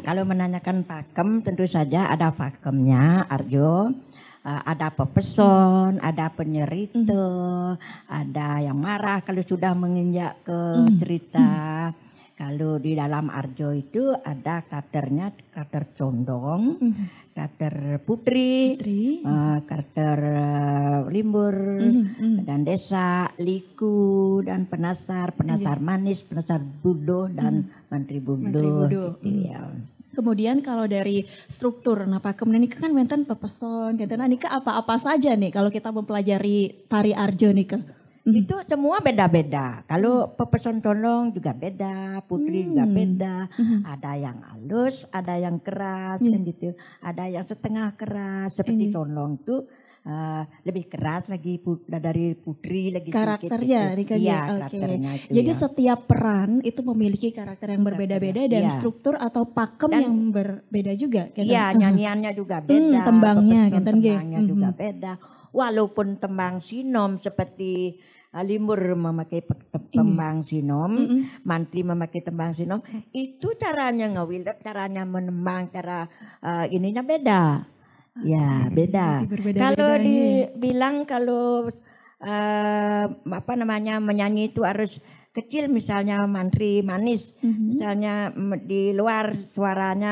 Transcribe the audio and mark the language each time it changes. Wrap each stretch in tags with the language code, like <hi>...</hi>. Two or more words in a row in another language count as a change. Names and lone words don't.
<id>Kalau menanyakan pakem tentu saja ada pakemnya Arjo, ada pepeson, ada penyerita, ada yang marah kalau sudah menginjak ke cerita. Kalau di dalam Arjo itu ada karakternya, karakter condong, karakter putri, karakter limbur, dan desa, liku, dan penasar manis, penasar budo, dan mantri budo. Gitu ya. Kemudian kalau dari struktur, nah pakem ini kan wenten pepeson, ini apa-apa saja nih kalau kita mempelajari tari Arjo nih. Itu semua beda-beda. Kalau pepeson condong juga beda, putri juga beda. Ada yang halus, ada yang keras kan gitu. Ada yang setengah keras seperti condong itu lebih keras lagi dari putri lagi karakternya sedikit. Iya, karakternya itu. Jadi setiap peran itu memiliki karakter yang berbeda-beda dan struktur atau pakem yang berbeda juga. Iya, nyanyiannya juga beda. Tembangnya juga beda. Walaupun tembang sinom seperti Limur memakai tembang sinom, mantri memakai tembang sinom, itu caranya ngewilet, caranya menembang, cara ininya beda. Ya, beda. Kalau dibilang kalau menyanyi itu harus kecil, misalnya mantri manis, misalnya di luar suaranya.</id>